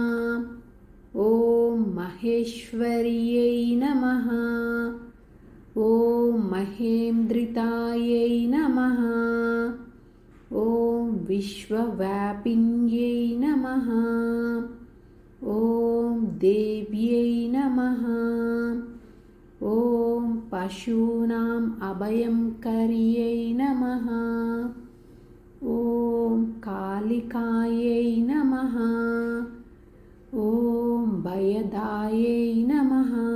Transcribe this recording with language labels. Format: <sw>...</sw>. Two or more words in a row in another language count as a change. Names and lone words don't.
<sa>ఓం మహేశ్వర్యై నమః. ఓం మహేంద్రితాయై నమః. ఓం విశ్వవ్యాపిన్యై నమః. ॐ देव्यै नमः। ॐ पशूनाम् अभयङ्कर्यै नमः। ॐ कालिकायै नमः। ॐ भयदायै नमः।</sa>